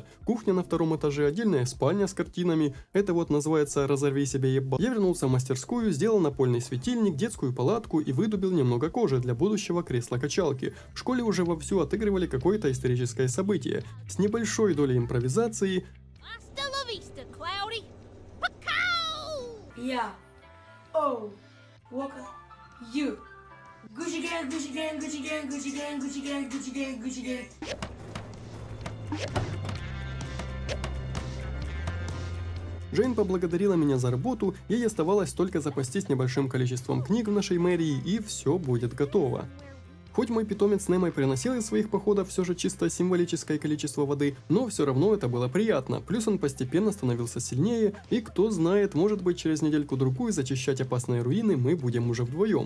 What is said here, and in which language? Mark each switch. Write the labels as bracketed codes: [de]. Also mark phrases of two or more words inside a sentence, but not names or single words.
[ru] Кухня на втором этаже, отдельная спальня с картинами, это вот называется «Разорви себе еба». Я вернулся в мастерскую, сделал напольный светильник, детскую палатку и выдубил немного кожи для будущего кресла-качалки. В школе уже вовсю отыгрывали какое-то историческое событие. С небольшой долей импровизации. [en] Yeah. Oh. Walker. You. Gucci gang, Gucci gang, Gucci gang, Gucci gang, Gucci gang, Gucci gang, Gucci gang. [ru] Джейн поблагодарила меня за работу, ей оставалось только запастись небольшим количеством книг в нашей мэрии, и все будет готово. Хоть мой питомец Немо приносил из своих походов все же чисто символическое количество воды, но все равно это было приятно, плюс он постепенно становился сильнее, и кто знает, может быть через недельку-другую зачищать опасные руины мы будем уже вдвоем.